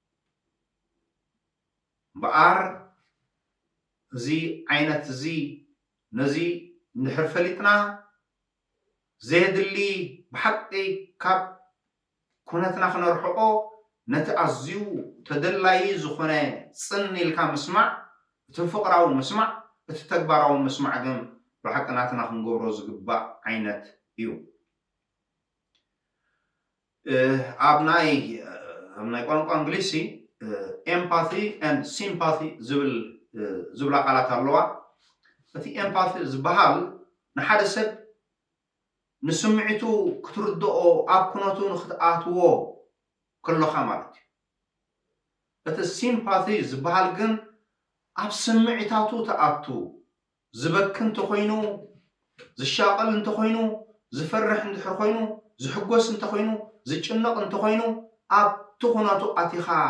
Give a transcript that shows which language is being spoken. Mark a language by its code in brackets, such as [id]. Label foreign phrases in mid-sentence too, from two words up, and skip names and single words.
[ti] በኣር እዚ ዓይነት እዚ ነዚ ንድሕር ፈሊጥና ዘየድሊ ብሓቂ ካብ ኩነትና ክነርሕቆ ነቲ ኣዝዩ ተደላይ ዝኾነ ፅን ኢልካ ምስማዕ እቲ ፍቕራዊ ምስማዕ እቲ ተግባራዊ ምስማዕ ግን ብሓቂ ናትና ክንገብሮ ዝግባእ ዓይነት እዩ ኣብ ናይ ቋንቋ እንግሊሲ [en] empathy and sympathy [ti] ዝብላ ቃላት ኣለዋ እቲ empathy ዝበሃል ንሓደ ሰብ ንስምዒቱ ክትርድኦ ኣብ ኩነቱ ንክትኣትዎ ከለኻ ማለት እዩ እቲ sympathy ዝበሃል ግን ኣብ ስምዒታቱ ተኣቱ ዝበክ እንተኮይኑ ዝሻቀል እንተኮይኑ ዝፈርሕ እንድሕር ኮይኑ ዝሕጎስ እንተኮይኑ ዝጭነቕ እንተኮይኑ ኣብቲ ኩነቱ ኣቲኻ